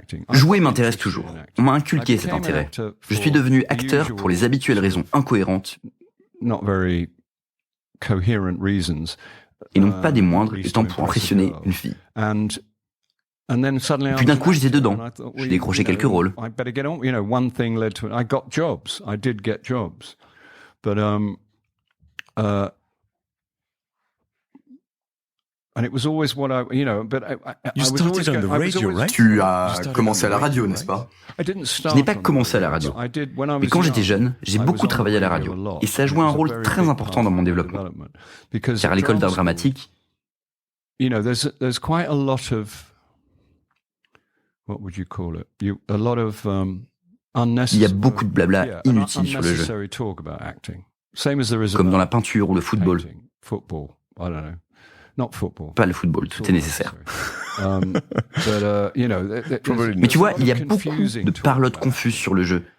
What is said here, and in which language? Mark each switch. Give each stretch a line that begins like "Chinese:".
French: Jouer m'intéresse toujours. On m'a inculqué cet intérêt. Je suis devenu acteur pour les habituelles raisons incohérentes, et non pas des moindres, étant pour impressionner une fille. Puis d'un coup, j'étais dedans. J'ai décroché quelques rôles.
English: But and it was always what I, but I was always on the radio, right?
French: Tu as commencé à la radio, n'est-ce pas? Je n'ai pas commencé à la radio. Mais quand j'étais jeune, j'ai beaucoup travaillé à la radio. Et ça a joué un rôle très important dans mon développement. Car à l'école d'art dramatique,
English: there's quite a lot of, what would you call it? A lot of
French: il y a beaucoup de blabla inutile sur le jeu. Comme dans la peinture ou le football. Pas le football, tout est nécessaire. Mais tu vois, il y a beaucoup de parlotte confuses sur le jeu.